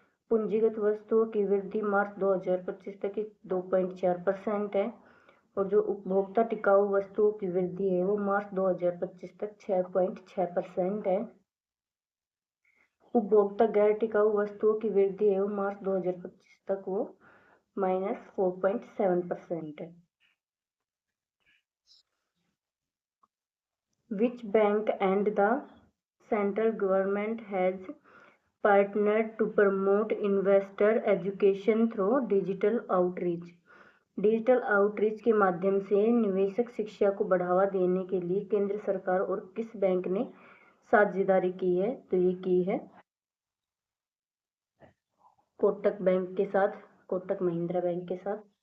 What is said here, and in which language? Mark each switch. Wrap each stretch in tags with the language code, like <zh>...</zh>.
<hi>पूंजीगत वस्तुओं की वृद्धि मार्च 2025 तक 2.4% है और जो उपभोक्ता टिकाऊ वस्तुओं की वृद्धि है वो मार्च 2025 तक 6.6% है। उपभोक्ता गैर टिकाऊ वस्तुओं की वृद्धि है वो मार्च 2025 तक वो -4.7% है।</hi> <en>Which bank and the central government has partnered to promote investor education through digital outreach?</en> <hi>Digital outreach के माध्यम से निवेशक शिक्षा को बढ़ावा देने के लिए केंद्र सरकार और किस बैंक ने साझेदारी की है? तो ये की है कोटक बैंक के साथ, कोटक महिंद्रा बैंक के साथ।</hi>